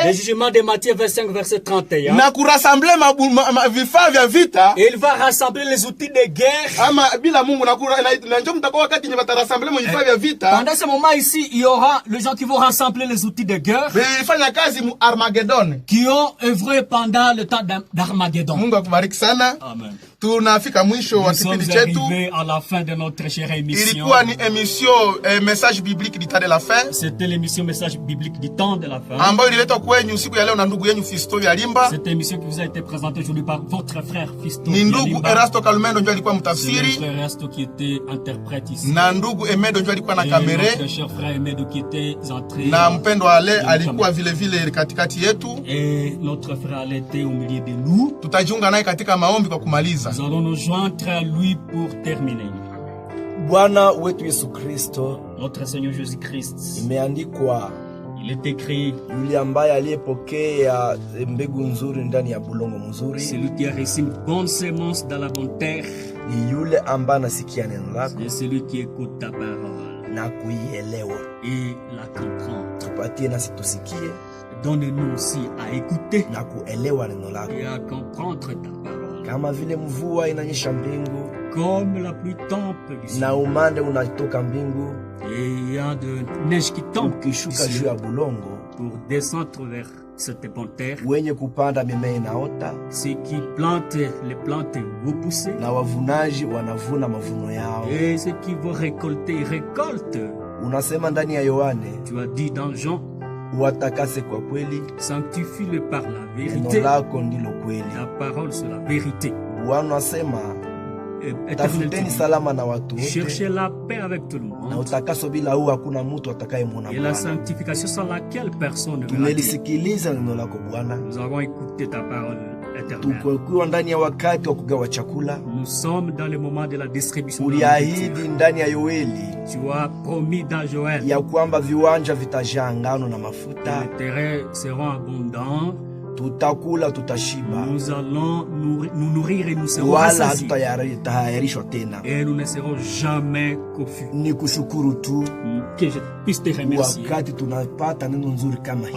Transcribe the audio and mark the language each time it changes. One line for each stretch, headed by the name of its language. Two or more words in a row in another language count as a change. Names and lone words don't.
French: Le jugement de Matthieu 25, verset 31.
Swahili: Na kurassembler vifaa vya vita.
French: Et il va rassembler les outils de guerre.
Swahili: Ama bila Mungu na njoo mtakuwa wakati nyeba rassembler vifaa vya vita.
French: Pendant ce moment ici, il y aura les gens qui vont rassembler les outils de guerre.
Swahili: Vilifanya kazi mu Armageddon.
French: Qui ont œuvré pendant le temps d'Armageddon.
Swahili: Mungu akubariki sana. Amen. Tunafika mwisho wa kipindi chetu.
French: Nous sommes arrivés à la fin de notre chère émission.
Swahili: Ilikuwa ni
French: émission message biblique du temps de la fin. C'était l'émission message biblique du temps de la fin.
Swahili: Ambayo ililetwa kwenyu siku ya leo na ndugu yenu Fisto Yalimba.
French: Cette émission qui vous a été présentée aujourd'hui par votre frère Fisto Yalimba.
Swahili: Ni ndugu Erasto Kalumendo ndio alikuwa mtafsiri.
French: C'est frère Erasto qui était interprète ici.
Swahili: Na ndugu Emedo ndio alikuwa na kamera.
French: Notre cher frère Emedo qui était entré.
Swahili: Na mpendo Ale alikuwa vile vile katikati yetu.
French: Et notre frère Ale était au milieu de nous.
Swahili: Tutajiunga naye katika maombi kwa kumaliza.
French: Nous allons nous joindre à lui pour terminer.
Swahili: Bwana wetu Yesu Kristo,
French: notre Seigneur Jésus-Christ,
Swahili: imeandikwa,
French: il est écrit,
Swahili: yule ambaye aliyepokea mbegu nzuri ndani ya bulongo mzuri,
French: celui qui a reçu une bonne semence dans la bonne terre,
Swahili: ni yule ambaye anasikia neno lako,
French: c'est celui qui écoute ta parole
Swahili: na kuielewa
French: et la comprend.
Swahili: Tupatie nasi tusikie,
French: donne-nous aussi à écouter
Swahili: na kuelewa neno lako
French: et à comprendre ta parole.
Swahili: Kama vile mvua inanyesha mbingu,
French: comme la pluie tombe ici,
Swahili: na umande unatoka mbingu,
French: et il y a de neige qui tombe
Swahili: ukishuka juu ya bulongo
French: pour descendre vers cette bonne terre.
Swahili: Wenye kupanda mimea inaota,
French: ceux qui plantent les plantes vont pousser,
Swahili: na wavunaji wanavuna mavuno yao,
French: et ceux qui vont récolter ils récoltent.
Swahili: Unasema ndani ya Yohane,
French: tu as dit dans Jean,
Swahili: watakase kwa kweli,
French: sanctifie-le par la vérité.
Swahili: Neno lako ndilo kweli.
French: La parole c'est la vérité.
Swahili: Bwana asema, Tafuteni salama na watu wote.
French: Cherchez la paix avec tout le monde.
Swahili: Na utakaso bila huu hakuna mtu atakayemwona Bwana.
French: Et la sanctification sans laquelle personne ne verra.
Swahili: Tumelisikiliza neno lako Bwana.
French: Nous avons écouté ta parole éternelle.
Swahili: Tuko ndani ya wakati wa kugawa chakula.
French: Nous sommes dans le moment de la distribution.
Swahili: Uliahidi ndani ya Yoeli.
French: Tu as promis dans Joël.
Swahili: Ya kwamba viwanja vitajaa ngano na mafuta.
French: Les terrains seront abondants.
Swahili: Tutakula tutashiba.
French: Nous allons nous nourrir et nous serons rassasiés. Et nous ne serons jamais confus.
Swahili: Ni kushukuru tu.
French: Que je puisse te remercier.
Swahili: Wakati tunapata neno nzuri kama hili.